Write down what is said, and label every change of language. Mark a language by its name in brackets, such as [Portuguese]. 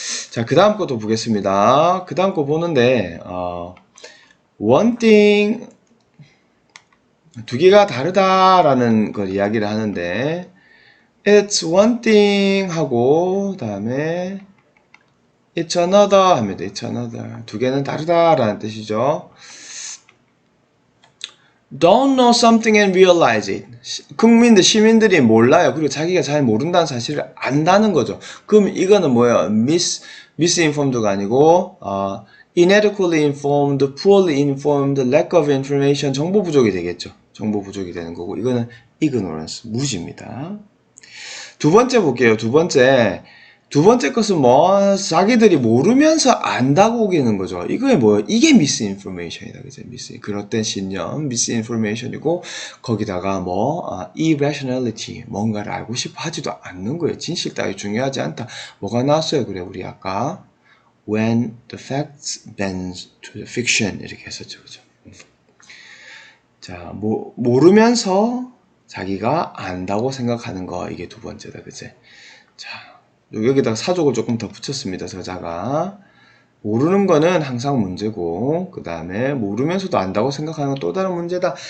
[Korean] 자, 그 다음 것도 보겠습니다. 그 다음 거 보는데 one thing, 두 개가 다르다라는 걸 이야기를 하는데 [English] it's one thing [Korean] 하고 다음에 [English] it's another [Korean] 합니다. [English] it's another. [Korean] 두 개는 다르다라는 뜻이죠. [English] don't know something and realize it. [Korean] 시민들이 몰라요. 그리고 자기가 잘 모른다는 사실을 안다는 거죠. 그럼 이거는 뭐예요? misinformed가 아니고 [English] inadequately informed, poorly informed, lack of information, [Korean] 정보 부족이 되겠죠. 정보 부족이 되는 거고 이거는 ignorance, 무지입니다. 두 번째 볼게요. 두 번째 것은 뭐 자기들이 모르면서 안다고 우기는 거죠. 이게 뭐예요? 이게 misinformation이다. 그죠? 그릇된 신념, misinformation이고 거기다가 irrationality, 뭔가를 알고 싶어 하지도 않는 거예요. 진실 따위 중요하지 않다. 뭐가 나왔어요? 그래 우리 아까 [English] when the facts bends to the fiction [Korean] 이렇게 했었죠. 그죠? 자, 모르면서 자기가 안다고 생각하는 거, 이게 두 번째다. 그제? 자, 여기다가 사족을 조금 더 붙였습니다. 저자가. 모르는 거는 항상 문제고, 그 다음에 모르면서도 안다고 생각하는 건 또 다른 문제다.